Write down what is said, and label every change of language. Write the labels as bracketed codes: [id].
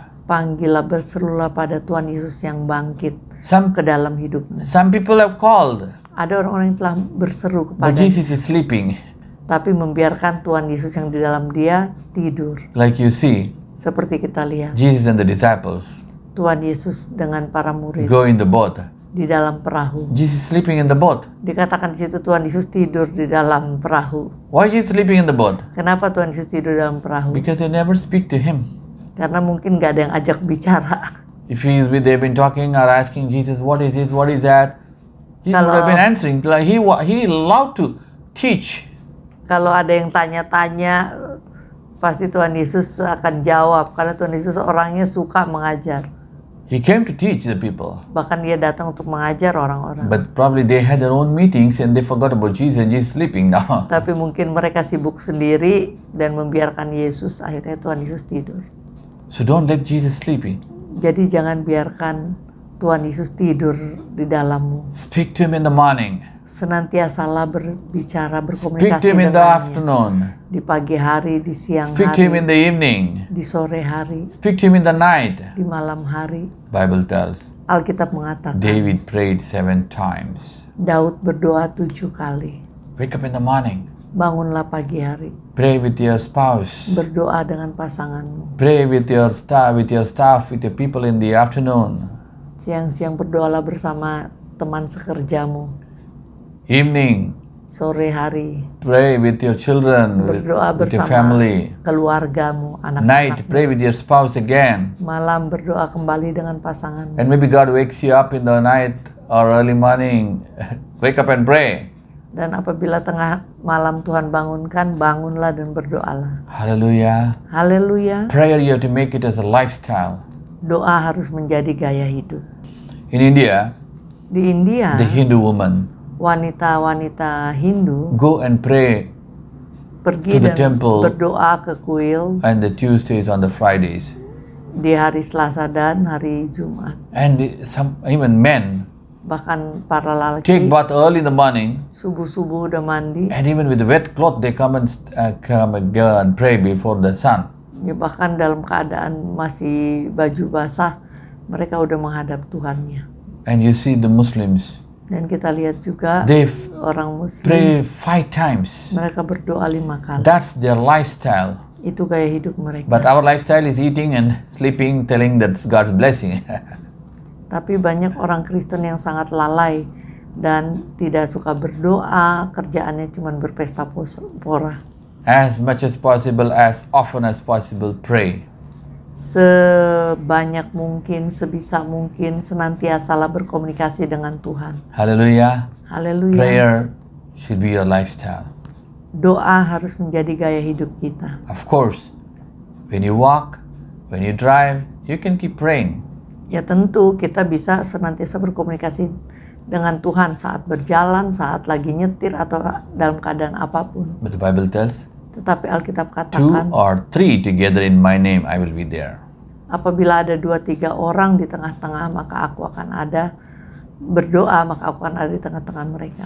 [id] Panggillah, berserulah pada Tuhan Yesus yang bangkit [en] Some [id] ke dalam hidupmu. [en] some people have called, [id] Ada orang-orang yang telah berseru [en] but [id] kepada, [en] Jesus is sleeping. [id] tapi membiarkan Tuhan Yesus yang di dalam dia tidur. [en] Like you see, [id] Seperti kita lihat, [en] Jesus and the disciples [id] Tuhan Yesus dengan para murid [en] go in the boat. [id] di dalam perahu. [en] Jesus sleeping in the boat. [id] Dikatakan di situ Tuhan Yesus tidur di dalam perahu. [en] Why Jesus sleeping in the boat? [id] Kenapa Tuhan Yesus tidur di dalam perahu? [en] Because they never speak to him. [id] Karena mungkin gak ada yang ajak bicara. [en] If they've been talking or asking Jesus, what is this, what is that? Jesus would have been answering. Like he loved to teach. [id] Kalau ada yang tanya-tanya, pasti Tuhan Yesus akan jawab. Karena Tuhan Yesus orangnya suka mengajar. [en] He came to teach the people. [id] Bahkan dia datang untuk mengajar orang-orang. [en] But probably they had their own meetings and they forgot about Jesus and Jesus sleeping now. [id] Tapi mungkin mereka sibuk sendiri dan membiarkan Yesus. Akhirnya Tuhan Yesus tidur. [en] So don't let Jesus sleeping. [id] Jadi jangan biarkan Tuhan Yesus tidur di dalammu. [en] Speak to him in the morning. [id] Senantiasalah berbicara, [en] Speak [id] berkomunikasi [en] to him in the [id] dengannya. [en] afternoon. [id] Di pagi hari, di siang [en] Speak to him [id] hari, [en] in the evening. [id] di sore hari, [en] Speak to him in the night. [id] di malam hari. [en] Bible tells [id] Alkitab mengatakan [en] David prayed 7 times. [id] Daud berdoa 7 kali. [en] Wake up in the morning. [id] Bangunlah pagi hari, [en] Pray with your spouse. [id] berdoa dengan pasanganmu. [en] Pray with your staff, with your people in the afternoon. [id] Siang-siang berdoalah bersama teman sekerjamu. [en] Evening, [id] Sore hari [en] pray with your children, [id] berdoa [en] with your [id] bersama [en] family. [id] keluargamu, [en] Night, [id] anak-anakmu. [en] pray with your spouse again. [id] Malam berdoa kembali dengan pasanganmu. [en] And maybe God wakes you up in the night or early morning. Wake up and pray. [id] Dan apabila tengah malam Tuhan bangunkan, bangunlah dan berdoalah. [en] Hallelujah. [id] Haleluya. [en] Prayer, you have to make it as a lifestyle. [id] Doa harus menjadi gaya hidup. [en] In India, [id] Di India, [en] the Hindu woman [id] wanita-wanita Hindu [en] go and pray [id] pergi [en] to the [id] dan [en] temple. [id] berdoa ke kuil [en] on the Tuesdays, on the Fridays. [id] di hari Selasa dan hari Jumat. [en] And even men [id] Bahkan para [en] take [id] lelaki [en] bath early in the morning, [id] subuh-subuh udah mandi. [en] and even with the wet cloth they come and go and pray before the sun. [id] Ya, bahkan dalam keadaan masih baju basah, mereka udah menghadap Tuhannya. [en] And you see the Muslims, [id] Dan kita lihat juga [en] they [id] orang Muslim, [en] pray 5 times. [id] mereka berdoa 5 kali. [en] That's their lifestyle. [id] Itu gaya hidup mereka. [en] But our lifestyle is eating and sleeping, telling that's God's blessing. [id] Tapi banyak orang Kristen yang sangat lalai dan tidak suka berdoa, kerjaannya cuma berpesta pora. [en] As much as possible, as often as possible, pray. [id] Sebanyak mungkin, sebisa mungkin, senantiasalah berkomunikasi dengan Tuhan. [en] Hallelujah. [id] Haleluya. [en] Prayer should be your lifestyle. [id] Doa harus menjadi gaya hidup kita. [en] Of course, when you walk, when you drive, you can keep praying. [id] Ya tentu kita bisa senantiasa berkomunikasi dengan Tuhan saat berjalan, saat lagi nyetir, atau dalam keadaan apapun. [en] But the Bible tells, [id] Tetapi Alkitab [en] 2 [id] katakan, [en] or 3 together in my name, I will be there. [id] apabila ada 2-3 orang di tengah-tengah, maka aku akan ada. Berdoa, maka aku akan ada di tengah-tengah mereka.